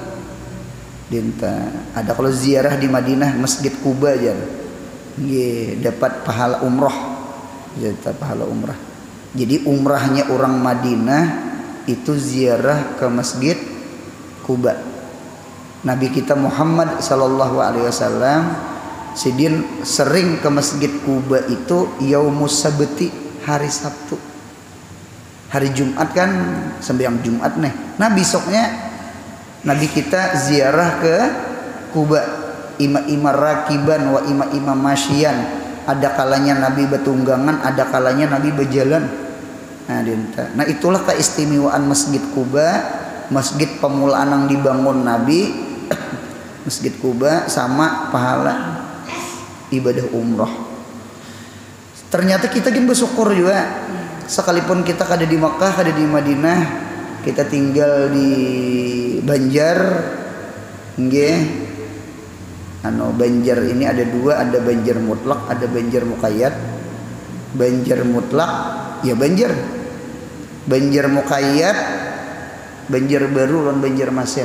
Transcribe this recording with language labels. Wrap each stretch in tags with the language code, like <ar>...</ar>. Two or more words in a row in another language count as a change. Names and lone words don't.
<bjn>Ada kalau ziarah di Madinah Masjid Kuba aja. Dapat pahala umroh. Pahala umrah. Jadi umrahnya orang Madinah itu ziarah ke Masjid Kuba. Nabi kita Muhammad</bjn> <ar>sallallahu alaihi wasallam</ar> <bjn>sidin sering ke Masjid Kuba itu</bjn> <ar>yaumus sabti,</ar> <bjn>hari Sabtu. Hari Jumat kan sembahyang Jumat nih. Nah, besoknya Nabi kita ziarah ke Kuba.</bjn> <ar>Ima-ima rakiban wa ima-ima masyian.</ar> <bjn>Ada kalanya Nabi bertunggangan, ada kalanya Nabi berjalan. Nah, itulah keistimewaan Masjid Kuba, masjid pemulaan yang dibangun Nabi. Masjid Kuba sama pahala ibadah umroh. Ternyata kita kan bersyukur juga. Sekalipun kita kada di Makkah, kada di Madinah, kita tinggal di Banjar. Banjar ini ada 2, ada Banjar mutlak, ada Banjar muqayyad. Banjar mutlak ya Banjar. Banjar muqayyad Banjar baru dan Banjar Masin.</bjn>